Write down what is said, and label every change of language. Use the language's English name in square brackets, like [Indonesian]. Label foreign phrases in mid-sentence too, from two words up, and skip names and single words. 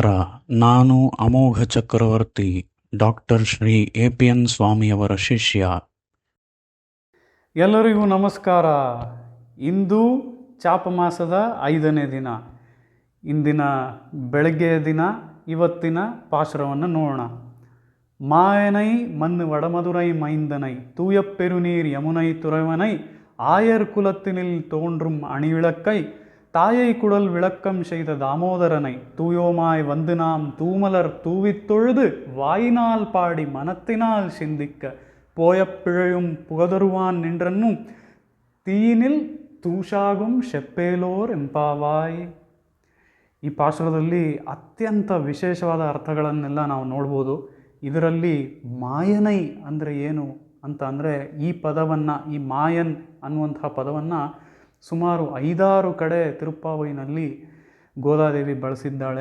[Kannada] ನಾನು ಅಮೋಘ ಚಕ್ರವರ್ತಿ, ಡಾಕ್ಟರ್ ಶ್ರೀ ಎ.ಪಿ.ಎನ್. ಸ್ವಾಮಿಯವರ ಶಿಷ್ಯ. ಎಲ್ಲರಿಗೂ ನಮಸ್ಕಾರ. ಇಂದು ಚಾಪಮಾಸದ 5ನೇ ದಿನ. ಇಂದಿನ ಬೆಳಗ್ಗೆಯ ದಿನ ಇವತ್ತಿನ ಪಾಶುರವನ್ನು ನೋಡೋಣ. [Tamil] மாயனை மண்ணு வடமதுரை மைந்தனை தூயப்பெருநீர் யமுனை துறைவனை ஆயர் குலத்தினில் தோன்றும் அணிவிளக்கை தாயை குடல் விளக்கம் செய்த தாமோதரனை தூயோமாய் வந்து நாம் தூமலர் தூவித் தொழுது வாயினால் பாடி மனத்தினால் சிந்திக்க போயப்பிழையும் புகதருவான் நின்றன்னும் தீயினில் தூசாகும் செப்பேலோர் எம்பாவாய். [Kannada] ಈ ಪಾಶುರದಲ್ಲಿ ಅತ್ಯಂತ ವಿಶೇಷವಾದ ಅರ್ಥಗಳನ್ನೆಲ್ಲ ನಾವು ನೋಡ್ಬೋದು. ಇದರಲ್ಲಿ ಮಾಯನೈ ಅಂದರೆ ಏನು ಅಂತ ಅಂದರೆ ಈ ಪದವನ್ನು, ಈ ಮಾಯನ್ ಅನ್ನುವಂತಹ ಪದವನ್ನು ಸುಮಾರು 5-6 ಕಡೆ ತಿರುಪ್ಪಾವೈನಲ್ಲಿ ಗೋದಾದೇವಿ ಬಳಸಿದ್ದಾಳೆ.